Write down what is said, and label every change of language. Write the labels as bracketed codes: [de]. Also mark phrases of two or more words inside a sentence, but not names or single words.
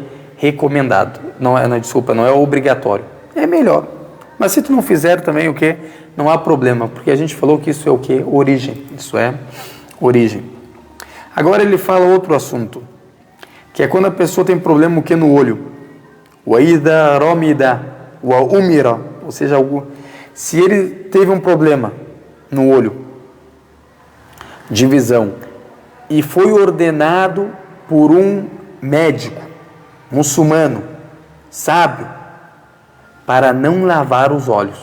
[pt] Recomendado. Não é obrigatório. É melhor. Mas se tu não fizer também o quê? Não há problema, porque a gente falou que isso é o quê? Origem. Isso é origem. Agora ele fala outro assunto, que é quando a pessoa tem problema o quê? No olho. [ar] وَإِذَا رَمِدَ وَأُمِرَ. [pt] Ou seja, se ele teve um problema no olho, de visão, e foi ordenado por um médico, muçulmano, sábio, para não lavar os olhos.